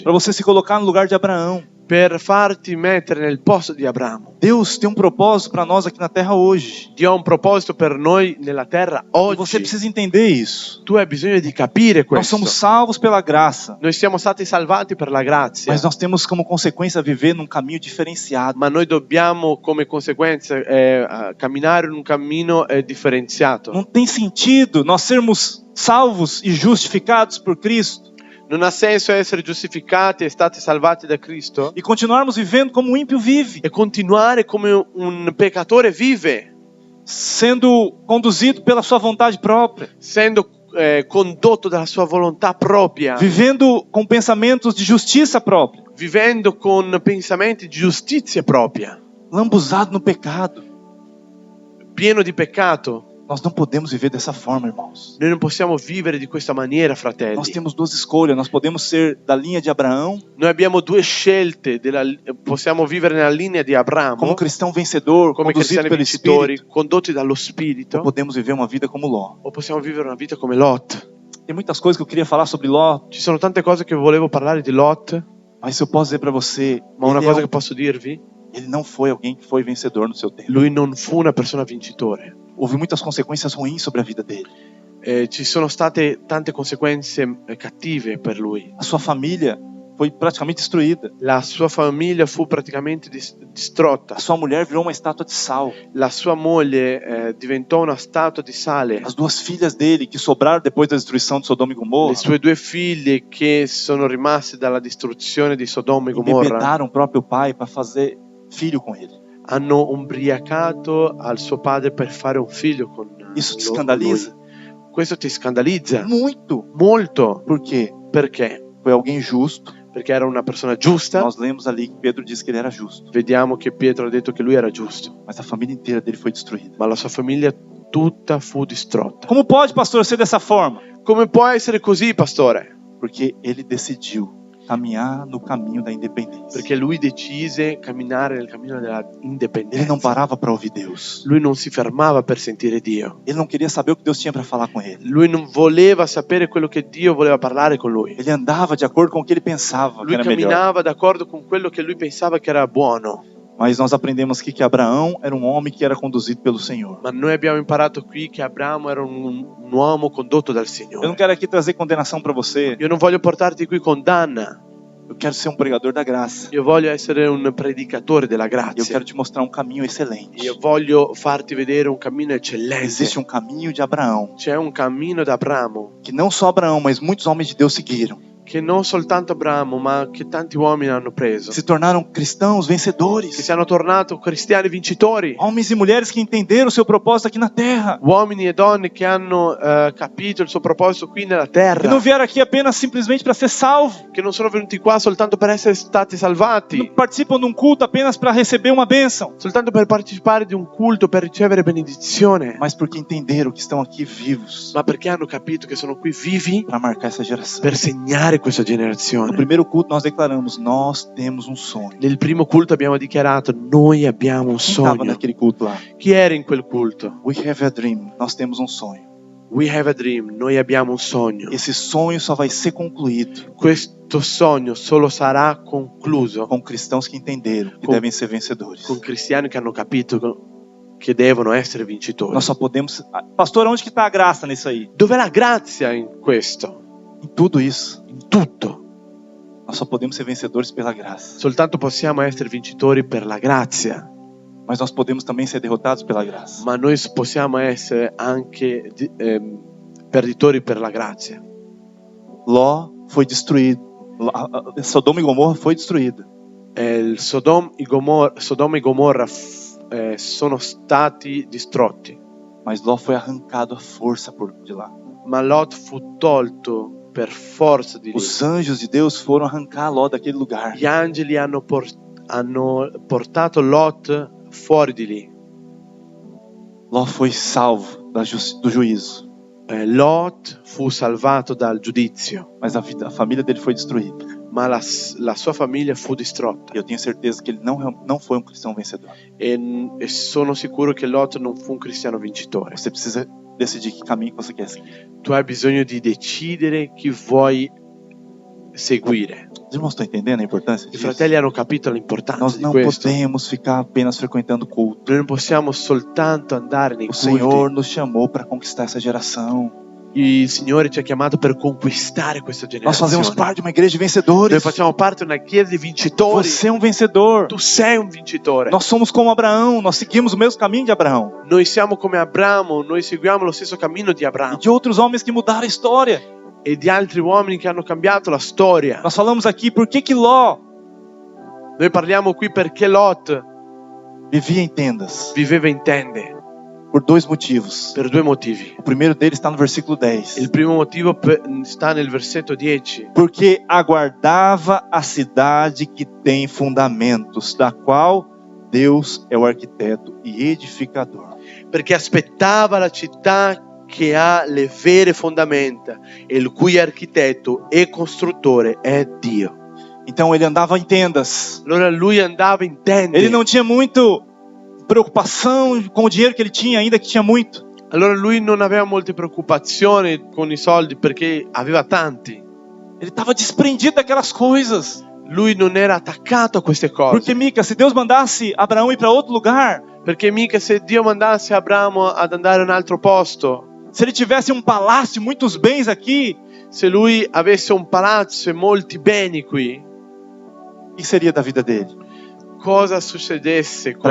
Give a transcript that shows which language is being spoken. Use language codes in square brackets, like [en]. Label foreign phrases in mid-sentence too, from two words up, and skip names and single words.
[pt] Para você se colocar no lugar de Abraão. [it] Per farti mettere nel posto di Abramo. [pt] Deus tem um propósito para nós aqui na terra hoje. [it] Dio ha un proposito per noi nella terra [pt] E [it] oggi. [pt] você precisa entender isso. [it] Tu hai bisogno di capire [pt] Nós [it] questo. [pt] somos salvos pela graça, [it] Noi siamo stati salvati per la grazia, [pt] mas nós temos como consequência viver num caminho diferenciado. [it] ma noi dobbiamo come conseguenza camminare in un cammino differenziato. [pt] Não tem sentido nós sermos salvos e justificados por Cristo [it] Non ha senso essere giustificati e stati salvati da Cristo [pt] e continuarmos vivendo como o ímpio vive, [it] e continuare come un peccatore vive, [pt] sendo conduzido pela sua vontade própria, [it] essendo condotto dalla sua volontà propria, [pt] vivendo com pensamentos de justiça própria, [it] vivendo con pensamenti di giustizia propria, [pt] lambuzado no pecado. [it] pieno di peccato. [pt] Nós não podemos viver dessa forma, irmãos. [it] Noi non possiamo vivere di questa maniera, fratelli. [pt] Nós temos duas escolhas. Nós podemos ser da linha de Abraão, [it] Noi abbiamo due scelte, possiamo vivere nella linea di Abramo, [pt] como cristão vencedor, [it] come [pt] conduzido [it] cristiani [pt] pelo [it] vincitori, [pt] Espírito, [it] condotti dallo [pt] ou [it] Spirito, [pt] podemos viver uma vida como Ló. [it] o possiamo vivere una vita come Lot. [pt] Tem muitas coisas que eu queria falar sobre Ló, [it] Ci sono tante cose che volevo parlare di Lot, [pt] mas eu posso dizer para você, [it] ma una [pt] ele, [it] cosa che posso dirvi, [pt] ele não foi alguém que foi vencedor no seu tempo. [it] lui non fu una persona vincitore. [pt] Houve muitas consequências ruins sobre a vida dele. [it] Ci sono state tante conseguenze cattive per lui. [pt] A sua família foi praticamente destruída. [it] La sua famiglia fu praticamente distrutta. [pt] A sua mulher virou uma estátua de sal. [it] La sua moglie diventò una statua di sale. [pt] As duas filhas dele, que sobraram depois da destruição de Sodoma e Gomorra, [it] Le sue due figlie che sono rimaste dalla distruzione di Sodoma e Gomorra [pt] embebedaram o próprio pai para fazer filho com ele. [it] hanno ubriacato al suo padre per fare un figlio con [pt] Isso te [it] con [pt] escandaliza? [it] lui. Questo ti scandalizza [pt] Muito. [it] molto. [pt] Por quê? [it] Perché? [pt] Foi alguém justo. [it] Perché era una persona giusta. [pt] Nós lemos ali que Pedro disse que ele era justo. [it] Vediamo che Pietro ha detto che lui era giusto, [pt] Mas a família inteira dele foi destruída. [it] ma la sua famiglia tutta fu distrutta. [pt] Como pode, pastor, ser dessa forma? [it] Come può essere così, pastore? [pt] Porque ele decidiu caminhar no caminho da independência. [it] Perché lui decise camminare nel cammino della [pt] Ele não [it] indipendenza. [pt] parava para ouvir Deus. [it] Lui non si fermava per sentire Dio. [pt] Ele não queria saber o que Deus tinha para falar com ele. [it] Lui non voleva sapere quello che Dio voleva parlare con lui. [pt] Ele andava de acordo com o que ele pensava que [it] Lui [pt] era melhor. [it] camminava d'accordo con quello che lui pensava che era buono. [pt] Mas nós aprendemos aqui que Abraão era um homem que era conduzido pelo Senhor. [it] Ma noi abbiamo imparato qui che Abramo era un uomo condotto dal [pt] Eu não [it] Signore. [pt] quero aqui trazer condenação para você. [it] Io non voglio portarti qui condanna. [pt] Eu quero ser um pregador da graça. [it] Io voglio essere un predicatore della [pt] Eu [it] grazia. [pt] quero te mostrar um caminho excelente. [it] Io voglio farti vedere un cammino eccellente. [pt] Existe um caminho de Abraão, [it] C'è un cammino da Abramo [pt] que não só Abraão, mas muitos homens de Deus seguiram. [it] che non soltanto Abramo, ma che tanti uomini hanno preso. [pt] Se tornaram cristãos [it] Che [pt] vencedores. [it] siano tornati cristiani vincitori. [pt] Homens e mulheres que entenderam o seu propósito aqui na terra. [it] Uomini e donne che hanno capito il suo proposito qui nella [pt] Que [it] terra. [pt] não vieram aqui apenas simplesmente para ser salvo. [it] Che non sono venuti qua soltanto per essere stati [pt] Não [it] salvati. [pt] participam de um culto apenas para receber uma bênção. [it] Soltanto per partecipare di un culto, per ricevere benedizione. [pt] Mas porque entenderam que estão aqui vivos [it] Ma perché hanno capito che sono qui vivi [pt] para marcar essa geração. [it] per segnare questa [pt] No [it] generazione. [pt] primeiro culto nós declaramos, nós temos um sonho. [it] Nel primo culto abbiamo dichiarato: noi abbiamo un [pt] Quem estava [it] sogno. [pt] naquele culto lá? [it] Chi era in quel culto? [en] We have a dream. [pt] Nós temos um sonho. [en] We have a dream, [it] noi abbiamo un sogno. [pt] Esse sonho só vai ser concluído [it] Questo sogno solo sarà concluso [pt] com cristãos que entenderam que Com- devem ser vencedores. [it] con cristiani che hanno capito che devono essere vincitori. [pt] Nós só podemos... Pastor, onde que está a graça nisso aí? [it] Dov'è la grazia in questo? [pt] Em tudo isso. [it] In tutto. [pt] Nós só podemos ser vencedores pela graça. [it] Soltanto possiamo essere vincitori per la grazia, [pt] Mas nós podemos também ser derrotados pela graça. [it] ma noi possiamo essere anche perditori per la grazia. [pt] Ló foi destruído. Sodoma e Gomorra foi destruída. [it] Sodoma e Gomorra sono stati distrutti, [pt] Mas Ló foi arrancado à força de lá. [it] ma Lot fu tolto per forza di lì. [pt] Os anjos de Deus foram arrancar Ló daquele lugar. [it] Gli angeli hanno portato Lot fuori di lì. [pt] Ló foi salvo do juízo. [it] Lot fu salvato dal giudizio, [pt] Mas a família dele foi destruída. [it] ma la sua famiglia fu distrutta. [pt] E eu tenho certeza que ele não foi um cristão vencedor. [it] E sono sicuro che Lot non fu un cristiano vincitore. [pt] Você precisa decidir que caminho você quer seguir. [it] Tu hai bisogno di decidere chi vuoi seguire. [pt] Os irmãos estão entendendo a importância [it] I [pt] disso? [it] fratelli hanno capito l'importanza [pt] Nós [it] di [pt] não [it] questo. [pt] podemos ficar apenas frequentando culto. [it] Noi non possiamo soltanto andare nei [pt] O [it] culti. [pt] Senhor nos chamou para conquistar essa geração. [it] Il Signore ci ha chiamato per conquistare questa [pt] Nós fazemos [it] generazione. [pt] parte de uma igreja de [it] Noi [pt] vencedores. [it] facciamo parte di una chiesa di vincitori. [pt] Você é um vencedor. [it] Tu sei un vincitore. [pt] Nós somos como Abraão. Nós seguimos o mesmo caminho de Abraão. [it] Noi siamo come Abramo, noi seguiamo lo stesso cammino di [pt] E [it] Abramo [pt] de outros homens que mudaram a história. [it] e di altri uomini che hanno cambiato la storia. [pt] Nós falamos aqui por que Ló [it] Noi parliamo qui perché Lot [pt] vivia em tendas. [it] viveva in tende [pt] Por dois motivos. [it] per due motivi. [pt] O primeiro deles está no versículo 10. [it] Il primo motivo sta nel versetto 10. [pt] Porque aguardava a cidade que tem fundamentos, da qual Deus é o arquiteto e edificador. [it] Perché aspettava la città che ha le vere fondamenta e il cui architetto e costruttore è Dio. [pt] Então ele andava em tendas. [it] Allora lui andava in tende. [pt] Ele não tinha muito preocupação com o dinheiro que ele tinha, ainda que tinha muito. [it] Allora lui non aveva molte preoccupazioni con i soldi perché aveva tanti. [pt] Ele estava desprendido daquelas coisas. [it] Lui non era attaccato a queste cose. [pt] Porque, Mica, se Deus mandasse Abraão ir para outro lugar, [it] Perché mica se Dio mandasse Abramo ad andare a un altro posto, [pt] se ele tivesse um palácio, muitos bens aqui, [it] se lui avesse un palazzo e molti beni qui, [pt] o que seria da vida dele? [it] cosa succedesse con